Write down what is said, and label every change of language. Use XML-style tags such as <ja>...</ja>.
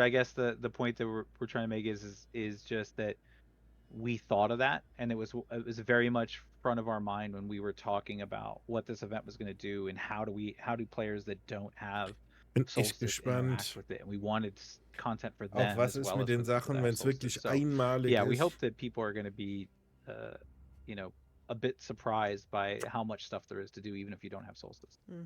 <en>I guess the point that we're trying to make is just that we thought of that, and it was very much front of our mind when we were talking about what this event was going to do, and how do players that don't have Solstice interact with it, and we wanted content for them.</en> <de>Auch was ist mit den Sachen, wenn es wirklich einmalig ist?</de> <en>Yeah, we hope that people are going to be, you know, a bit surprised by how much stuff there is to do, even if you don't have Solstice.</en>